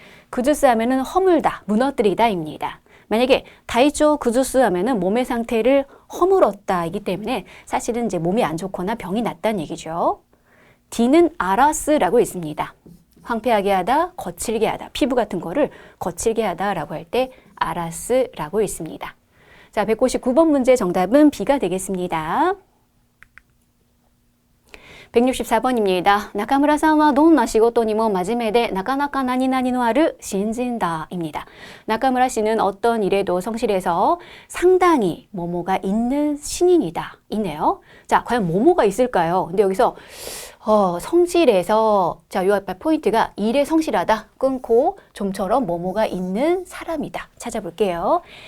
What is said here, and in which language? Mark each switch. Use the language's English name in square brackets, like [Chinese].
[Korean] 구주스 하면은 허물다, 무너뜨리다입니다. 만약에 다이조 구주스 하면은 몸의 상태를 허물었다이기 때문에 사실은 이제 몸이 안 좋거나 병이 났다는 얘기죠. D는 아라스라고 있습니다. 황폐하게 하다, 거칠게 하다, 피부 같은 거를 거칠게 하다라고 할 때 아라스라고 있습니다. 자, 159번 문제 정답은 B가 되겠습니다. 164번입니다. [Japanese] 나카무라さんはどんな仕事にも真面目でなかなか何々のある新人だ [Korean] 입니다. 나카무라 씨는 어떤 일에도 성실해서 상당히 뭐뭐가 있는 신인이다. 이네요. 자, 과연 뭐뭐가 있을까요? 근데 여기서 성실해서 자, 요 앞에 포인트가 일에 성실하다. 끊고 좀처럼 뭐뭐가 있는 사람이다. 찾아볼게요.